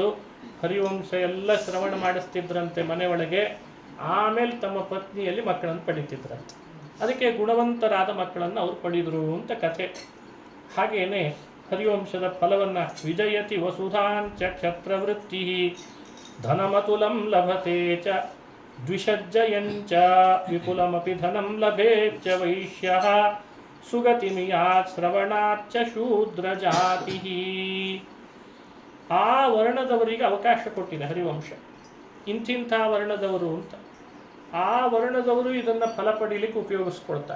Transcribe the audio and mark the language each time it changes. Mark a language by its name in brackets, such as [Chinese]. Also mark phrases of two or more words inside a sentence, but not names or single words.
[Kannada] ಹರಿವಂಶ ಎಲ್ಲ ಶ್ರವಣ ಮಾಡಿಸ್ತಿದ್ರಂತೆ ಮನೆಯೊಳಗೆ, ಆಮೇಲೆ ತಮ್ಮ ಪತ್ನಿಯಲ್ಲಿ ಮಕ್ಕಳನ್ನು ಪಡಿತಿದ್ರಂತೆ. ಅದಕ್ಕೆ ಗುಣವಂತರಾದ ಮಕ್ಕಳನ್ನು ಅವ್ರು ಪಡೆದರು ಅಂತ ಕಥೆ. [Sanskrit] ಹಾಗೇನೆ ಹರಿವಂಶದ ಫಲವನ್ನು ವಿಜಯತಿ ವಸುಧಾಂಚ ಕ್ಷತ್ರವೃತ್ತಿ ಧನಮತುಲಂ ಲಭತೆ ಚ ದ್ವಿಷಜ್ಜಯಂಚ ವಿಪುಲಮಪಿ ಧನಂ ಲಭೇಚ್ಚ ವೈಶ್ಯಃ ಸುಗತಿಮಿಯಾತ್ ಶ್ರವಣಾಚ್ಚ ಶೂದ್ರ ಜಾತಿ. [Kannada] ಆ ವರ್ಣದವರಿಗೆ ಅವಕಾಶ ಕೊಟ್ಟಿದೆ ಹರಿವಂಶ, ಇಂತಿಂಥ ವರ್ಣದವರು ಅಂತ. ಆ ವರ್ಣದವರು ಇದನ್ನು ಫಲ ಪಡೀಲಿಕ್ಕೆ ಉಪಯೋಗಿಸ್ಕೊಳ್ತಾರೆ.